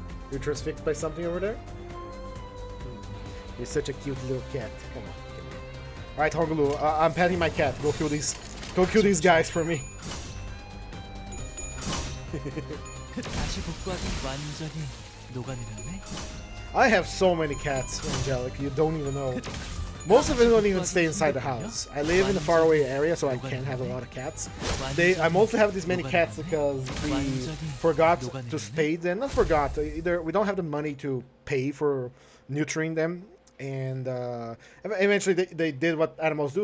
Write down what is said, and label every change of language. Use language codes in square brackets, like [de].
[en] You're transfixed by something over there? You're such a cute little cat. Come on. Alright, Hongulu, I'm petting my cat. Go kill these guys for me. [ko] 다시 복구하긴 완전히 녹았는데? [en] I have so many cats, Angelic, you don't even know. Most of them don't even stay inside the house. I live in a faraway area, so I can't have a lot of cats. I mostly have this many cats because we forgot to spade them. Not forgot, either we don't have the money to pay for neutering them, and eventually they did what animals do.